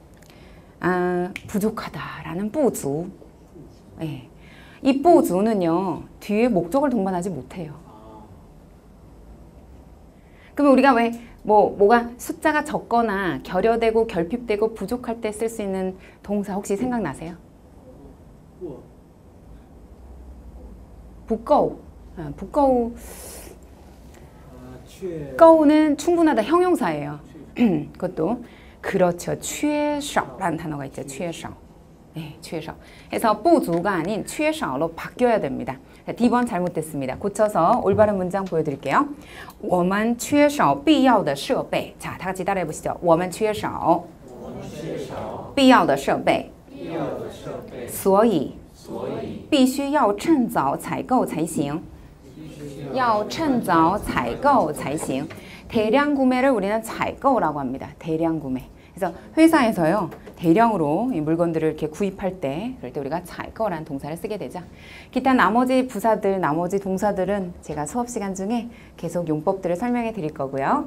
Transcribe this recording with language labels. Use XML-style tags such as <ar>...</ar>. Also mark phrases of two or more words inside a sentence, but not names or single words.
<ko>부족하다라는 不足. 네. 이 不足 는요 뒤에 목적을 동반하지 못해요. 그러면 우리가 왜 뭐가 숫자가 적거나 결여되고 결핍되고 부족할 때 쓸 수 있는 동사 혹시 생각나세요?</ko> <zh>不够. 不够.</zh> <ko>够는 충분하다 형용사예요. 그것도 그렇죠. 缺少 라는 단어가 있죠.</ko> <zh>缺少.</zh> <ko>네, 缺少. 해서 不足가 아닌 缺少 로 바뀌어야 됩니다. 자, D번 잘못됐습니다. 고쳐서 올바른 문장 보여드릴게요.</ko> <zh>我们缺少必要的设备.</zh> <ko>자, 다 같이 따라해 보시죠.</ko> <zh>我们缺少必要的设备所以必须要趁早采购才行. 要趁早采购才行.</zh> <ko>대량 구매를 우리는 采购 라고 합니다. 대량 구매. 그래서 회사에서요 대량으로 이 물건들을 이렇게 구입할 때 그럴 때 우리가 采购 라는 동사를 쓰게 되죠. 기타 나머지 부사들, 나머지 동사들은 제가 수업 시간 중에 계속 용법들을 설명해 드릴 거고요.</ko>